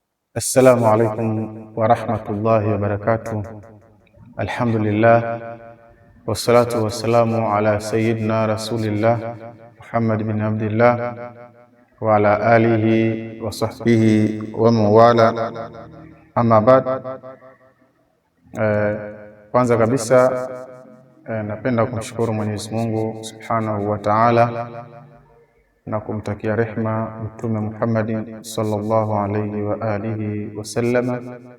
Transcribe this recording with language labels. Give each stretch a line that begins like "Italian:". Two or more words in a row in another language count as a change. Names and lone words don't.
Arabic: السلام عليكم ورحمة الله وبركاته. الحمد لله والصلاة والسلام على سيدنا رسول الله محمد بن عبد الله وعلى آله وصحبه وموالاه. أما بعد,
Swahili: kwanza kabisa napenda kumshukuru Mwenyezi Mungu
Arabic: سبحانه وتعالى
Swahili: na kumtakia rehma Mtume Muhammadin
Arabic: صلى الله عليه وعلى آله وسلم.